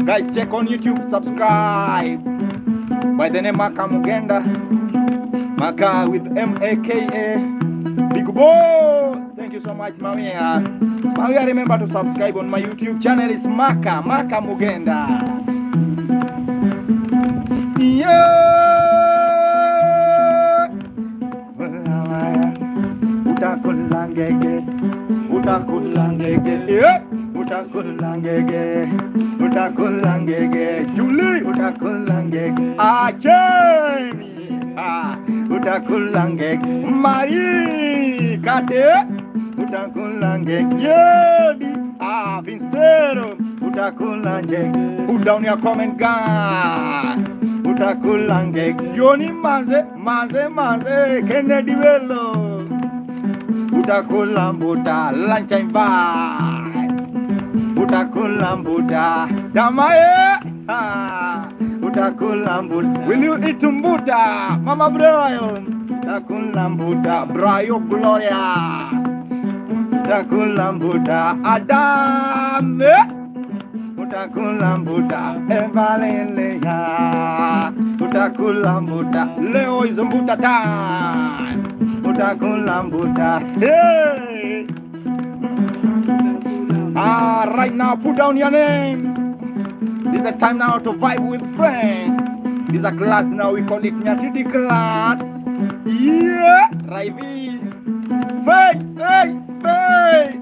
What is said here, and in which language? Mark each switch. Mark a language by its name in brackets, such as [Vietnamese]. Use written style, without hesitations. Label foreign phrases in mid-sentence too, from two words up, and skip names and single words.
[English] Guys, check on YouTube. Subscribe. By the name Maka Mugenda. Maka with M-A-K-A. Big boss. Thank you so much, Maria. Maria, remember to subscribe on my YouTube channel. It's Maka Mugenda. Yeah. [Swahili] Utakulangege. Utakulangege. Yeah. Utakulangege. Utakulangege. Julie. Utakulangege. Ajemi. Utakulangege. Mari. Kate. Utakulangege. Yebi. Vincero. Utakulangege. [English] Put down your comment, guys. [Swahili] Utakulangege. Johnny Manze. Kennedy Bello. Utakulambuta. [English] Lunchtime vibe. [Swahili] utakula mbuta. Damae, utakula mbuta. [English] Will you eat mbuta? [Swahili] Mama Brayo, utakula mbuta. Brayo Gloria, utakula mbuta. Adam, utakula mbuta. Evalelea, utakula mbuta. [English] Leo is mbuta time. [Swahili] Utakula mbuta. Hey! [English] Right now, put down your name. This is a time now to vibe with friends. This is a class now, we call it Nyatiti class. Yeah, Raivi. Hey, hey, hey.